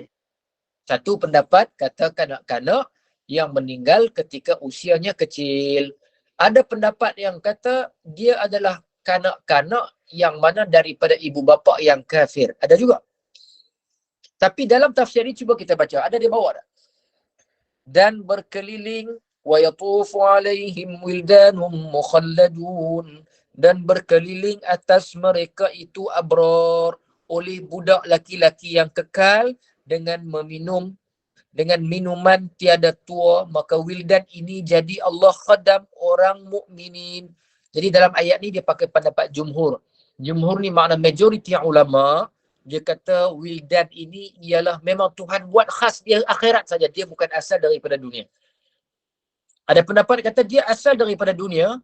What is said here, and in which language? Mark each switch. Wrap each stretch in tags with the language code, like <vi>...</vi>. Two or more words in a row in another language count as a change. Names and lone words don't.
<ms>Satu pendapat kata kanak-kanak yang meninggal ketika usianya kecil. Ada pendapat yang kata dia adalah kanak-kanak yang mana daripada ibu bapa yang kafir. Ada juga. Tapi dalam tafsir ini cuba kita baca. Ada di bawah tak? Dan berkeliling</ms> <ar>ويطوف عليهم ولدان مخلدون.</ar> <ms>Dan berkeliling atas mereka itu abrar oleh budak laki-laki yang kekal dengan minuman tiada tua. Maka wildan ini jadi Allah khadam orang mukminin. Jadi dalam ayat ni dia pakai pendapat jumhur. Jumhur ni makna majoriti ulama. Dia kata wildan ini ialah memang Tuhan buat khas dia akhirat saja. Dia bukan asal daripada dunia. Ada pendapat kata dia asal daripada dunia.</ms>